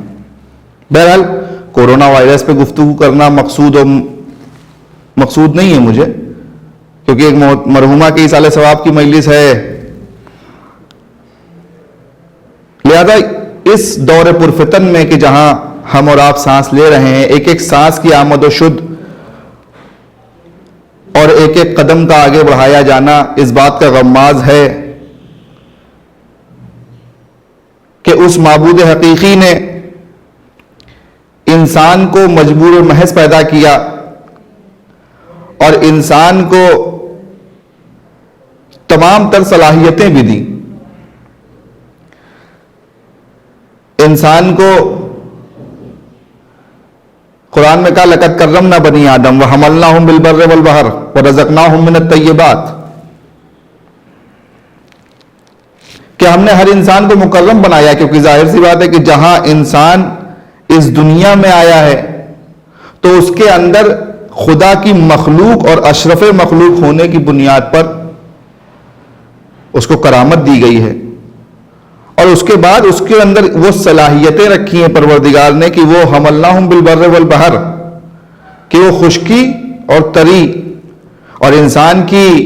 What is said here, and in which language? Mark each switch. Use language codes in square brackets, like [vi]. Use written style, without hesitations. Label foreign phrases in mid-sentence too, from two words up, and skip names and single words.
[ur] بہرحال کورونا وائرس پہ گفتگو کرنا مقصود نہیں ہے مجھے، کیونکہ ایک مرحومہ کے ایصال ثواب کی مجلس ہے، لہذا اس دور پرفتن میں کہ جہاں ہم اور آپ سانس لے رہے ہیں، ایک ایک سانس کی آمد و شد اور ایک ایک قدم کا آگے بڑھایا جانا اس بات کا غماز ہے کہ اس معبود حقیقی نے انسان کو مجبور محض پیدا کیا اور انسان کو تمام تر صلاحیتیں بھی دی۔ انسان کو قرآن میں کہا [ar] لقد کرمنا بنی آدم وحملناہم بالبر والبحر ورزقناہم من الطیبات، [ur] کہ ہم نے ہر انسان کو مکرم بنایا، کیونکہ ظاہر سی بات ہے کہ جہاں انسان اس دنیا میں آیا ہے تو اس کے اندر خدا کی مخلوق اور اشرف مخلوق ہونے کی بنیاد پر اس کو کرامت دی گئی ہے، اور اس کے بعد اس کے اندر وہ صلاحیتیں رکھی ہیں پروردگار نے کہ وہ [ar] حملناہم بالبر والبحر، [ur] کہ وہ خشکی اور تری، اور انسان کی